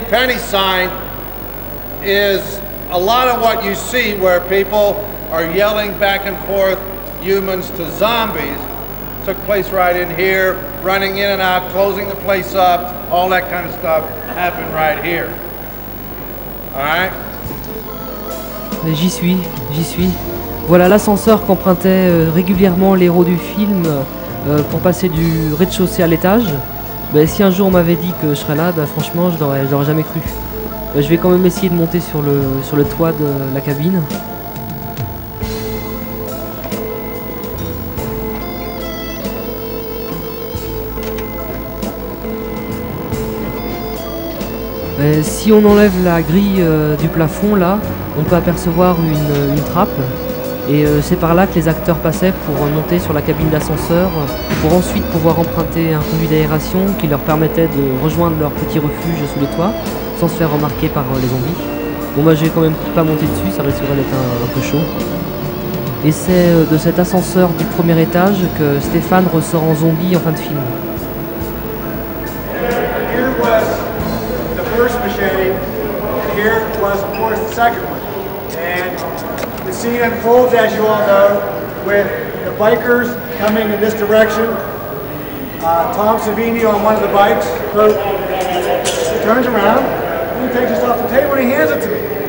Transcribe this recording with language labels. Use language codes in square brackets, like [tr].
[en] Penney sign, is a lot of what you see where people are yelling back and forth, humans to zombies. Took place right in here, running in and out, closing the place up, all that kind of stuff happened right here. All right? [fr] J'y suis. Voilà l'ascenseur qu'empruntait régulièrement l'héros du film pour passer du rez-de-chaussée à l'étage. Ben, si un jour on m'avait dit que je serais là, ben, franchement je l'aurais jamais cru. Ben, je vais quand même essayer de monter sur le toit de la cabine. Ben, si on enlève la grille du plafond là, on peut apercevoir une trappe. Et c'est par là que les acteurs passaient pour monter sur la cabine d'ascenseur, pour ensuite pouvoir emprunter un conduit d'aération qui leur permettait de rejoindre leur petit refuge sous les toits, sans se faire remarquer par les zombies. Bon bah je vais quand même pas monter dessus, ça risquerait d'être un peu chaud. Et c'est de cet ascenseur du premier étage que Stéphane ressort en zombie en fin de film. [en] Here was the first machete, and here was of course the second one. And the scene unfolds, as you all know, with the bikers coming in this direction. Tom Savini on one of the bikes, he turns around, and he takes this off the table and he hands it to me.